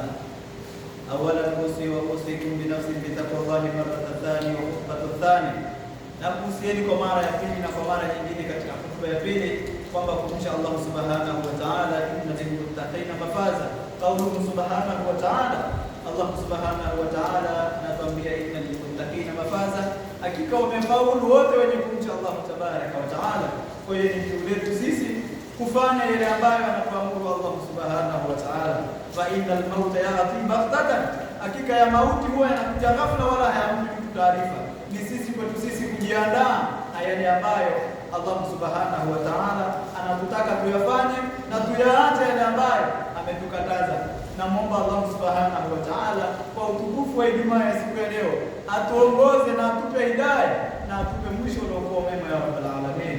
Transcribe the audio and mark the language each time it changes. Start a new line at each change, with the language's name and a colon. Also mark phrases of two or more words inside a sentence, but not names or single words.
Arabic: أولا أوصيكم بنفسي بتقوى الله مرة ثانية وخطبة ثانية.
Swahili: Na kuhusieni kwa mara ya pili na kwa mara nyingine katika hotuba ya pili kwamba kumcha Allah
Arabic: سبحانه وتعالى, إن للمتقين مفازا. قوله سبحانه وتعالى,
Swahili: Allah
Arabic: سبحانه وتعالى
Swahili: anatuambia
Arabic: إن للمتقين مفازا,
Swahili: hakika wamefaulu wote wenye kumcha Allah
Arabic: تبارك وتعالى.
Swahili: Kwa hiyo ni juu letu sisi kufanya yale ambayo anatuamuru Allah
Arabic: سبحانه وتعالى. فإن الموت يأتي بغتة,
Swahili: hakika ya mauti huwa yanakuja ghafla wala hayampi mtu taarifa. Ni sisi kwetu sisi kujiandaa na yale ambayo Allah
Arabic: سبحانه وتعالى
Swahili: anatutaka tuyafanye na tuyaache yale ambayo ametukataza. Namuomba Allah
Arabic: سبحانه وتعالى
Swahili: kwa utukufu wa Ijumaa ya siku ya leo atuongoze na atupe hidayah na atupe mwisho uliokuwa mema ya
Arabic: رب العالمين.